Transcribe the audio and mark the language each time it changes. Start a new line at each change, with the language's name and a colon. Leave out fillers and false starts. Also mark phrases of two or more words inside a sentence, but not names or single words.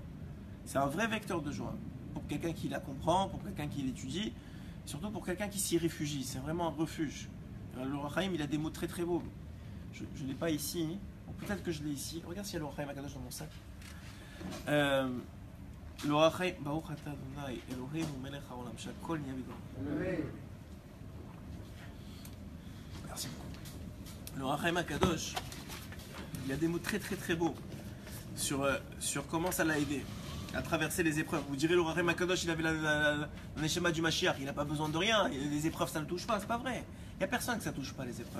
French: C'est un vrai vecteur de joie. Pour quelqu'un qui la comprend, pour quelqu'un qui l'étudie, surtout pour quelqu'un qui s'y réfugie. C'est vraiment un refuge. Le Ohr HaChaim il a des mots très très beaux. Je ne l'ai pas ici. Peut-être que je l'ai ici. Regarde s'il y a le Ohr HaChaim Akadosh dans mon sac.
Hebrew: Le Ohr HaChaim, ברוך אתה ה' אלוקינו מלך העולם שהכל נהיה בדברו.
French: Merci beaucoup. Le Ohr HaChaim Akadosh, il y a des mots très très très beaux sur comment ça l'a aidé à traverser les épreuves. Vous direz le Ohr HaChaim Akadosh, il avait la Neshama du Mashiach, il n'a pas besoin de rien. Les épreuves ça ne le touche pas, c'est pas vrai. Il n'y a personne que ça ne touche pas les épreuves.